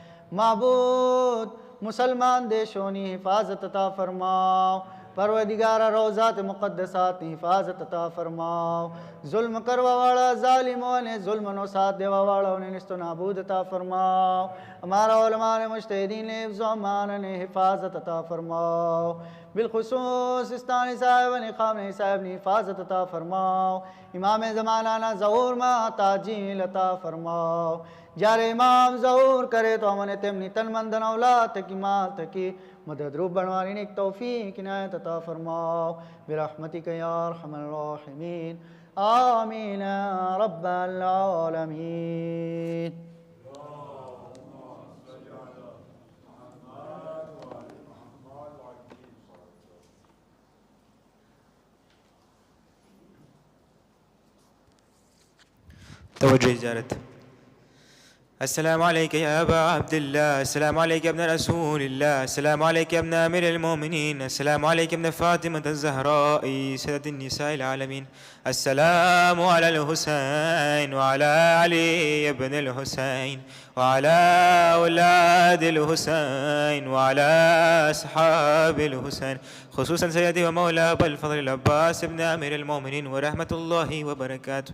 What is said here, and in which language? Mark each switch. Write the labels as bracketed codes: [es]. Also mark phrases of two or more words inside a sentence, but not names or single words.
[gu] માબૂદ મુસલમાન દેશોની હિફાજત અતા ફરમાવ. પરવદિગારા રોઝાત મુકદ્દસાતની હિફાજત અતા ફરમાવ. ઝુલ્મ કરવાવાળા ઝાલિમો અને ઝુલ્મનો સાથ દેવાવાળાઓને નિસ્તો નાબૂદ અતા ફરમાવ. અમારા ઉલમા અને મુજતહિદીને [ar] حفظ و امان [gu] અને હિફાજત અતા ફરમાવ. بالخصوص استانی صاحب અને ખામની સાહેબની હિફાજત અતા ફરમાવ. ઇમામે ઝમાનાના ઝહૂરમાં તાજીલ અતા ફરમાવ. જ્યારે ઇમામ ઝહૂર કરે તો અમને તેમની તન મન ધન ઔલાદ થકી માલ થકી મદદરૂપ બનવાની એક તૌફીક ઇનાયત અતા ફરમાવ. [ar] برحمتک یا ارحم الراحمین. آمین رب العالمین. [ur] توجہ اجازت. [ar] السلام عليك يا أبا عبد الله، السلام عليك يا ابن رسول الله، السلام عليك يا ابن أمير المؤمنين، السلام عليك يا ابن فاطمة الزهراء سيدة النساء العالمين، السلام على الحسين وعلى علي بن الحسين وعلى أولاد الحسين وعلى أصحاب الحسين، خصوصا سيدي ومولى أبا الفضل العباس بن أمير المؤمنين ورحمة الله وبركاته.